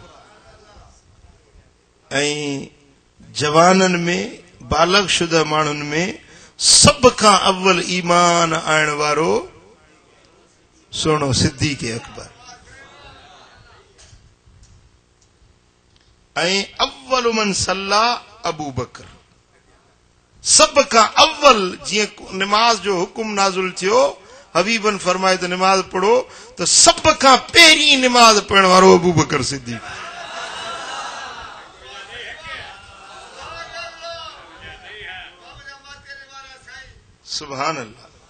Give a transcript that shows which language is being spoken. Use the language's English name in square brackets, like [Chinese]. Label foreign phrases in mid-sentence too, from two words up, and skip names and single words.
[Sindhi] ऐं जवाननि में, बालग शुदा माण्हुनि में सभ खां अव्वल ईमान आणण वारो सुहिणो सिद्दीक़ अकबर। ऐं [Arabic] أول من صلى [Sindhi] अबू बकर, سب کا اول جی نماز جو حکم نازل تھیو حبیبن فرمائے تو نماز پڑھو تو سب کا پہری نماز پڑھن وارو ابو بکر صدیق. [Arabic] سبحان اللہ.